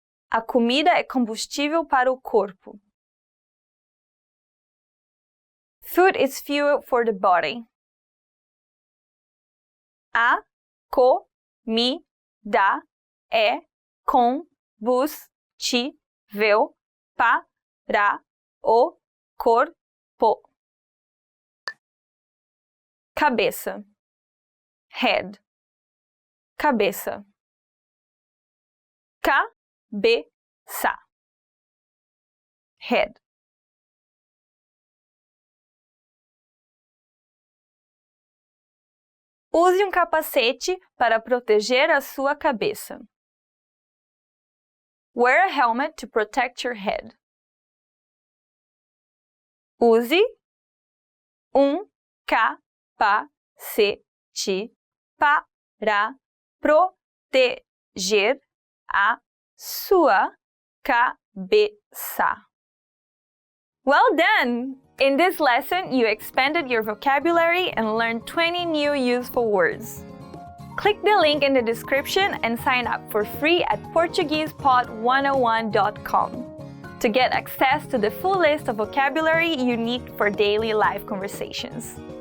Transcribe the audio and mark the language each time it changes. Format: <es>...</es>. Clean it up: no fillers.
<pt>A comida é combustível para o corpo.</pt> <en>Food is fuel for the body.</en> <pt>A comida é combustível para o corpo. Cabeça. Head. Cabeça. Cabeça. Head. Use um capacete para proteger a sua cabeça.</pt> <en>Wear a helmet to protect your head.</en> <pt>Use um capacete para proteger a sua cabeça.</pt> <en>Well done! In this lesson, you expanded your vocabulary and learned 20 new useful words. Click the link in the description and sign up for free at PortuguesePod101.com to get access to the full list of vocabulary you need for daily life conversations.</en>